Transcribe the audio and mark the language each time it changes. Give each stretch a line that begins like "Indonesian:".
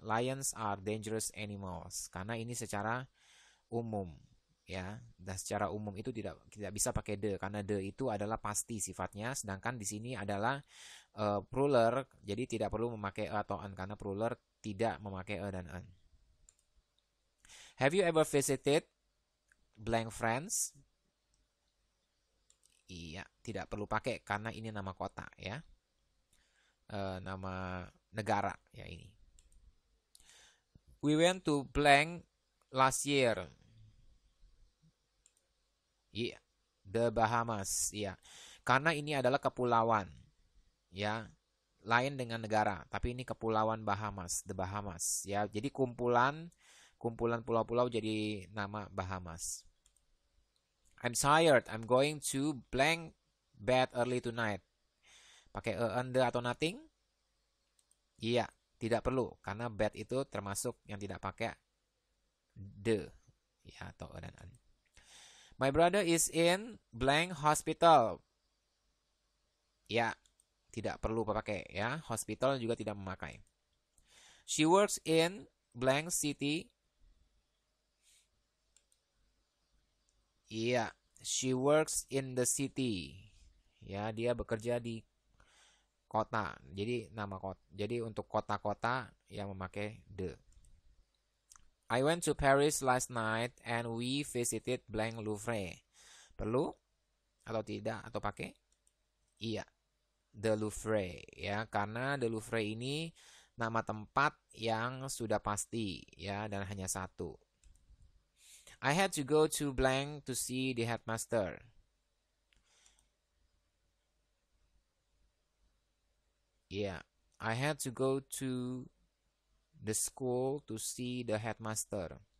English: Lions are dangerous animals
Indonesian: karena ini secara umum, ya. Dan secara umum itu tidak bisa pakai the karena the itu adalah pasti sifatnya, sedangkan di sini adalah plural, jadi tidak perlu memakai atau an karena plural tidak memakai dan an.
English: Have you ever visited blank friends?
Indonesian: Iya, tidak perlu pakai karena ini nama kota ya. Nama negara ya ini.
English: We went to blank last year.
Indonesian: Iya, the Bahamas. Iya, karena ini adalah kepulauan ya. Lain dengan negara, tapi ini kepulauan Bahamas, the Bahamas ya. Jadi kumpulan pulau-pulau jadi nama Bahamas.
English: I'm tired. I'm going to blank bed early tonight.
Indonesian: Pakai the
English: atau nothing?
Indonesian: Iya, tidak perlu karena bed itu termasuk yang tidak pakai the ya atau dan an.
English: My brother is in blank hospital.
Indonesian: Ya, tidak perlu pakai ya. Hospital juga tidak memakai.
English: She works in blank city. Iya, she works in the city.
Indonesian: Ya, dia bekerja di kota. Jadi nama kota. Jadi untuk kota-kota yang memakai the.
English: I went to Paris last night and we visited blank Louvre.
Indonesian: Perlu atau tidak atau pakai? Iya, the Louvre ya, karena the Louvre ini nama tempat yang sudah pasti ya dan hanya satu.
English: I had to go to blank to see the headmaster. Yeah, I had to go to the school to see the headmaster.